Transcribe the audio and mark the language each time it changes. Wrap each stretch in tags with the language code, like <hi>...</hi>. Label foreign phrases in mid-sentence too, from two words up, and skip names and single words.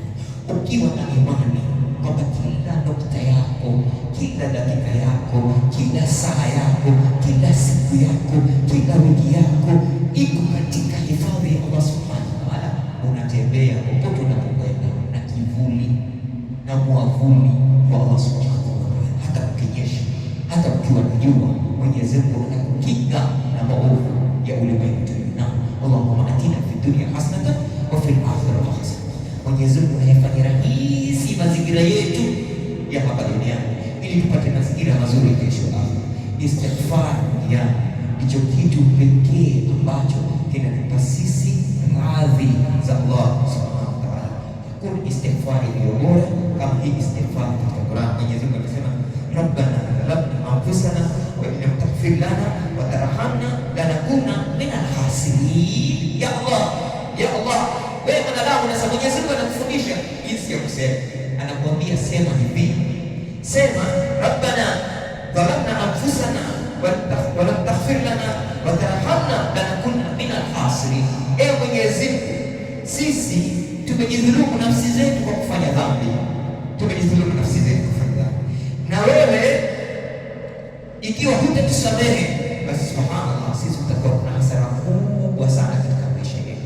<sw>Ukiwa na imani kwamba kila nukta yako, kila dakika yako, kila saa yako, kila siku yako, kila wiki yako iko katika hifadhi ya Allah</sw> <ar>سبحانه وتعالى,</ar> <sw>unatembea popote unapokwenda na kivuli na mwavuli wa Allah</sw> <ar>سبحانه وتعالى.</ar> <sw>Hata ukinyesha, hata ukiwa na jua, Mwenyezi Mungu anakukinga na maovu ya ulimwengu tunao.</sw> <ar>اللهم آتنا في الدنيا حسنة وفي الآخرة حسنة.</ar> <sw>Mwenyezi Mungu anayefanya rahisi mazingira yetu ya hapa duniani ili tupate mazingira mazuri kesho akhera. Istighfar ndicho kitu pekee ambacho kinatupa sisi radhi za Allah</sw> <ar>سبحانه وتعالى.</ar> <sw>Hakuna istighfar iliyo bora kama hii istighfar katika Qur'an. Mwenyezi Mungu anasema</sw> <ar>ربنا ظلمنا أنفسنا وإن لم تغفر لنا وترحمنا لنكونن من الخاسرين. يا الله، يا الله,</ar> <sw>wewe mwanadamu, na Mwenyezi Mungu anakufundisha jinsi ya kusema. Anakuambia sema hivi, sema</sw> <ar>ربنا ظلمنا أنفسنا ولم تغفر لنا وترحمنا لنكونن من الخاسرين.</ar> <sw>Ewe Mwenyezi Mungu, sisi tumejidhulumu nafsi zetu kwa kufanya dhambi, tumejidhulumu nafsi zetu kwa kufanya dhambi, na wewe ikiwa hutatusamehe, basi subhanallah, sisi tutakuwa na hasara kubwa sana katika maisha yetu.</sw>